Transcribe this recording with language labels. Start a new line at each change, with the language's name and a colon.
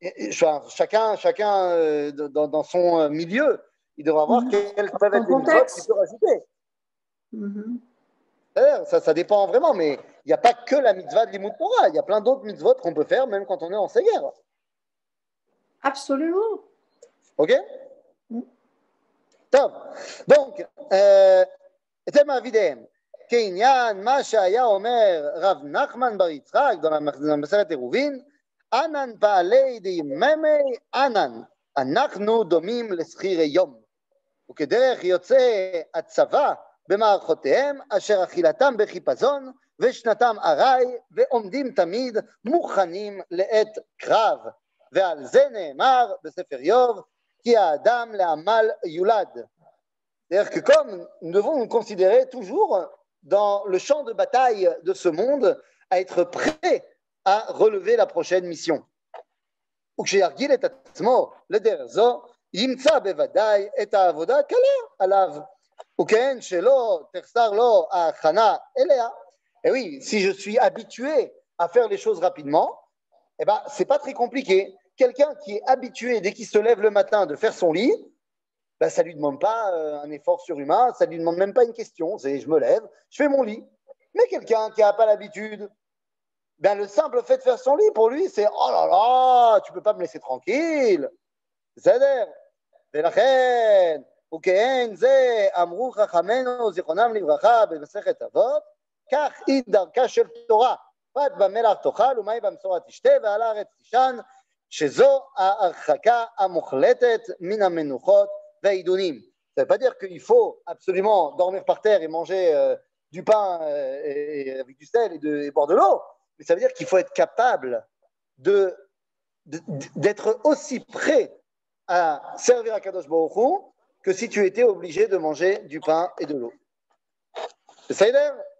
French: Chacun dans son milieu, il devra voir quelles peuvent être les mitzvot qu'il peut rajouter. Ça dépend vraiment, mais il n'y a pas que la mitzvah de Limud Torah. Il y a plein d'autres mitzvot qu'on peut faire même quand on est en Seger. Absolument. Ok?
Hebrew: טוב, donc, אתם מעבידיהם, כעניין מה שהיה אומר רב נחמן בר יצחק במסכת עירובין,
Aramaic: אנן פעלי דיממי אנן,
Hebrew: אנחנו דומים לשכירי יום, וכדרך יוצא הצבא במערכותיהם אשר אכילתם בחיפזון ושנתם ארעי ועומדים תמיד מוכנים לעת קרב, ועל זה נאמר בספר איוב, qui a Adam le Amal Yulad.
French: C'est-à-dire que comme nous devons nous considérer toujours dans le champ de bataille de ce monde, à être prêts à relever la prochaine mission.
Hebrew: וכשירגיל את עצמו לדרך זו, ימצא בוודאי את העבודה קלה עליו. וכן שלא תחסר לו ההכנה אליה.
French: Et oui, si je suis habitué à faire les choses rapidement, eh ben, c'est pas très compliqué. Quelqu'un qui est habitué, dès qu'il se lève le matin, de faire son lit, ben, ça ne lui demande pas un effort surhumain, ça ne lui demande même pas une question. C'est je me lève, je fais mon lit. Mais quelqu'un qui n'a pas l'habitude, ben, le simple fait de faire son lit, pour lui, c'est oh là là, tu ne peux pas me laisser tranquille.
Hebrew: C'est-à-dire, ולכן, וכן זה אמרו חכמינו זיכרונם לברכה במסכת אבות, כך היא דרכה של תורה, פת במלח תאכל ומים במשורה תשתה ועל הארץ תישן, שזו ההרחקה המוחלטת מן המנוחות והעידונים.
French: Ça ne veut pas dire qu'il faut absolument dormir par terre et manger du pain avec du sel et boire de l'eau, mais ça veut dire qu'il faut être capable d'être aussi prêt à servir à Kadosh Baruch Hu que si tu étais obligé de manger du pain et de l'eau. C'est ça, Eder?